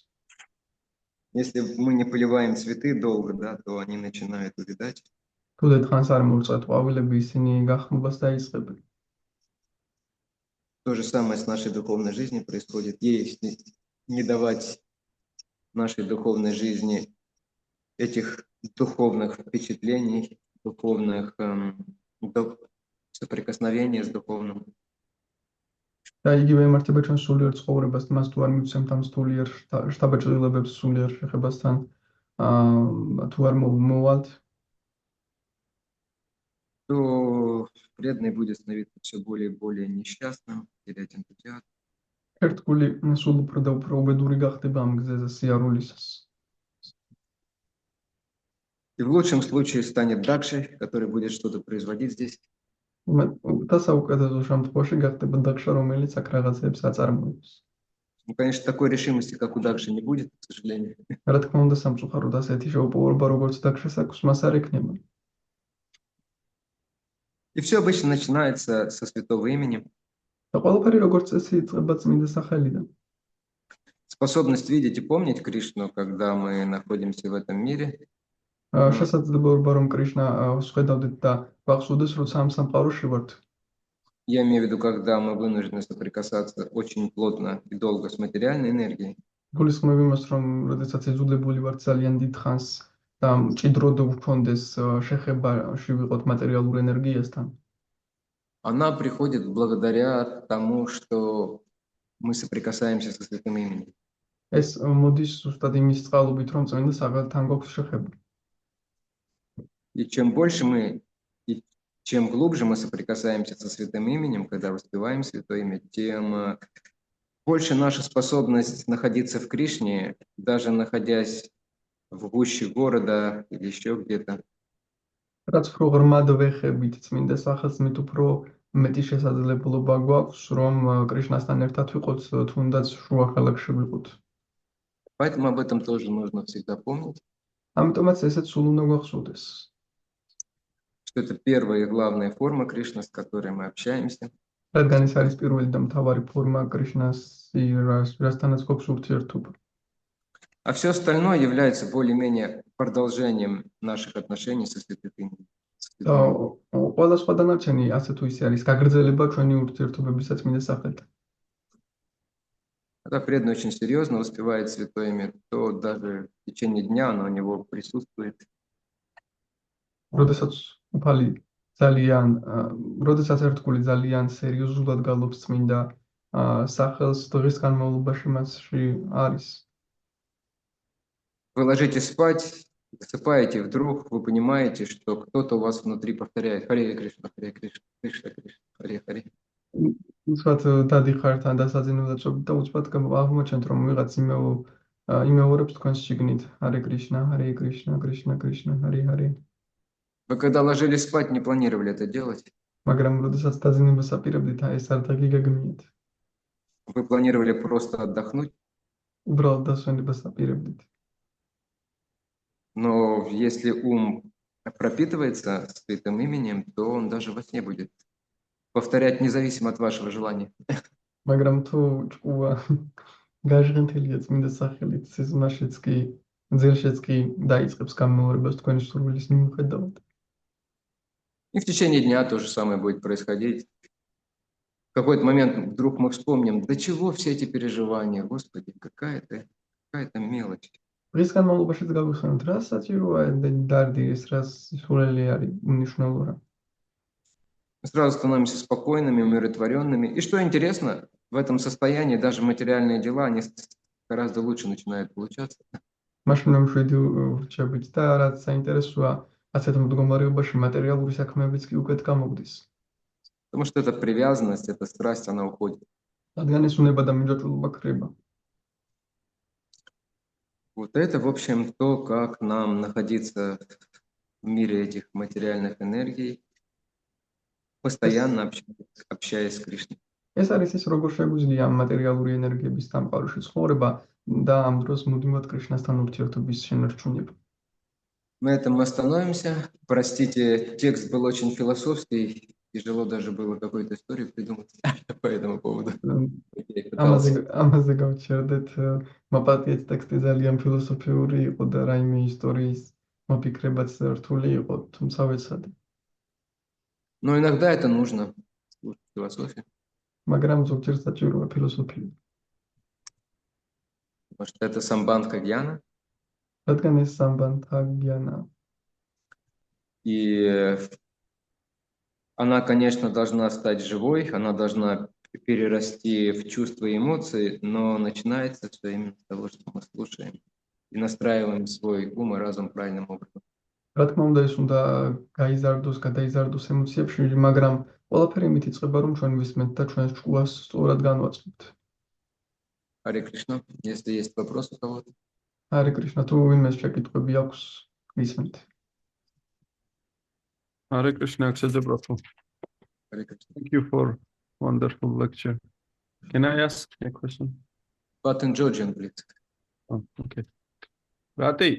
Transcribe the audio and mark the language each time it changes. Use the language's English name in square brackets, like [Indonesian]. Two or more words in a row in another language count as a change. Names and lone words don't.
[Russian] Если мы не поливаем цветы долго, да, то они начинают увядать. [Georgian] თუ დიდხანს არ მოვწყვეტ ყვავილები, ისინი გახმობას დაიწყებენ. [Russian] То же самое с нашей духовной жизнью происходит. Если не давать нашей духовной жизни этих духовных впечатлений, духовных соприкосновений с духовным. [Georgian] და იგივე იმართება ჩვენ სულიერ ცხოვრებას, მას თუ არ მივცემთ ამ სულიერ შთაბეჭდილებებს სულიერ შეხებასთან, თუ არ მოვალთ, [Russian] то преданный будет становиться все более и более несчастным, терять энтузиазм. [Georgian] ერთგული სულ უფრო და უფრო უბედური გახდება ამ გზაზე სიარულისას. [Russian] И в лучшем случае станет Дакшей, который будет что-то производить здесь. [Georgian] და საუკეთესო შემთხვევაში გახდება დაქშა, რომელიც აქ რაღაცებს აწარმოებს. [Russian] Ну, конечно, такой решимости, как у Дакши, не будет, к сожалению. [Georgian] რა თქმა უნდა, სამწუხაროდ ასეთი შეუპოვარობა, როგორც დაქშას აქვს, მას არ ექნება. [Russian] И все обычно начинается со святого имени. [Georgian] და ყველაფერი როგორც წესი იწყება წმინდა სახელიდან. [Russian] Способность видеть и помнить Кришну, когда мы находимся в этом мире, [Georgian] შესაძლებლობა რომ კრიშნა ვხედავდეთ და ვახსოვდეს, როცა ამ სამყაროში ვართ. [Russian] я имею в виду, когда мы вынуждены соприкасаться очень плотно и долго с материальной энергией, [Georgian] გულისხმობ იმას, რომ როდესაც ეზუდებული ვართ ძალიან დიდ ხანს და მჭიდროდ ვქონდეს შეხებაში ვიყოთ მატერიალურ ენერგიასთან. [Russian] она приходит благодаря тому, что мы соприкасаемся со святым именем. [Georgian] ეს მოდის ზუსტად იმის წყალობით, რომ წმინდა სახელთან გვაქვს შეხება. [Russian] И чем больше мы, и чем глубже мы соприкасаемся со святым именем, когда воспеваем святое имя, тем больше наша способность находиться в Кришне, даже находясь в гуще города или еще где-то. [Georgian] რაც უფრო ღრმად ვეხებით წმინდა სახელს, მით უფრო მეტი შესაძლებლობა გვაქვს, რომ კრიშნასთან ერთად ვიყოთ, თუნდაც შუა ქალაქში ვიყოთ. [Russian] Поэтому об этом тоже нужно всегда помнить, [Georgian] ამიტომაც ესეც სულ უნდა გვახსოვდეს, [Russian] что это первая и главная форма Кришны, с которой мы общаемся. [Georgian] რადგან ეს არის პირველი და მთავარი форма კრიშნას, რასთანაც გვაქვს ურთიერთობა. [Russian] А все остальное является более-менее продолжением наших отношений со святым именем. [Georgian] და ყველა სხვა დანარჩენი ასე თუ ისე არის გაგრძელება ჩვენი ურთიერთობებისა წმინდა სახელთან. [Russian] Когда преданный очень серьезно воспевает святое имя, то даже в течение дня оно у него присутствует. [Georgian] როდესაც უფალი ძალიან, როდესაც ერთგული ძალიან სერიოზულად გალობს წმინდა სახელს, დღის განმავლობაში მასში არის. [Russian] Вы ложитесь спать, засыпаете, вдруг вы понимаете, что кто-то у вас внутри повторяет Харе Кришна, Харе Кришна, Кришна Кришна, Харе Харе. [Georgian] უცბად დადიხართ ან დასაძინებლად და უცბად აღმოჩენთ, რომ ვიღაც იმეორებს თქვენს შიგნით ჰარე კრიშნა, ჰარე კრიშნა, კრიშნა კრიშნა, ჰარე ჰარე. [Russian] Вы когда ложились спать, не планировали это делать. [Georgian] მაგრამ როდესაც დაძინებას აპირებდით, ეს არ დაგიგაგმიეთ. [Russian] Вы планировали просто отдохнуть. [Georgian] უბრალოდ დასვენებას აპირებდით. [Russian] Но если ум пропитывается святым именем, то он даже во сне будет повторять независимо от вашего желания. [Georgian] მაგრამ თუ ჭკუა გაჟღენთელია წმინდა სახელით, სიზმაშიც კი, ძილშიც კი დაიწყებს გამეორებას თქვენი სურვილის მიუხედავად. [Russian] И в течение дня то же самое будет происходить. В какой-то момент вдруг мы вспомним, до чего все эти переживания, Господи, какая-то мелочь. [Georgian] დღის განმავლობაშიც გავიხსენოთ, რა საჭიროა დარდი ეს, რა სულელი არის უნიშნელო რა. [Russian] Мы сразу становимся спокойными, умиротворенными. И что интересно, в этом состоянии даже материальные дела, они гораздо лучше начинают получаться. [Georgian] მაშინ ამშვიდი ვრჩებით და რაც საინტერესოა, ასეთ მდგომარეობაში მატერიალური საქმეებიც კი უკეთ გამოგდის. [Russian] Потому что эта привязанность, эта страсть, она уходит. [Georgian] რადგან ეს უნება და მიჯაჭვულობა ქრება. [Russian] Вот это, в общем, то, как нам находиться в мире этих материальных энергий, постоянно общаясь с Кришной. [Georgian] ეს არის ის, როგორ შეგვიძლია ამ მატერიალური ენერგიების სამყაროში ცხოვრება და ამ დროს მუდმივად კრიშნასთან ურთიერთობის შენარჩუნება. [Russian] На этом мы остановимся. Простите, текст был очень философский, тяжело даже было какую-то историю придумать по этому поводу. [Georgian] ამაზე გავჩერდეთ, მაპატიეთ ტექსტი ძალიან ფილოსოფიური იყო და რაიმე ისტორიის მოფიქრებაც რთული იყო, თუმცა ვეცადე. [Russian] Но иногда это нужно, слушать философию. [Georgian] მაგრამ ზოგჯერ საჭიროა ფილოსოფია. [Russian] Потому что это [Sanskrit] सम्बन्ध ज्ञान. [Georgian] რადგან ეს [Sanskrit] सम्बन्ध ज्ञान. [Russian] И она, конечно, должна стать живой, она должна перерасти в чувства и эмоции, но начинается все именно с того, что мы слушаем и настраиваем свой ум и разум правильным образом. [Georgian] რა თქმა უნდა, ეს უნდა გაიზარდოს, გადაიზარდოს ემოციებში, მაგრამ ყველაფერი იმით იწყება, რომ ჩვენ ვისმენთ და ჩვენს ჭკუას სწორად განვაწყობთ. [Russian] Харе Кришна. Если есть вопрос у кого-то. [Georgian] ჰარე კრიშნა, თუ ვინმეს შეკითხვები აქვს, გისმენთ. [English] Hare Krishna, Akshaya Prabhu. [Russian] Харе Кришна. [English] Thank you for wonderful lecture. Can I ask a question? But in Georgian, please. Oh, okay. Rati.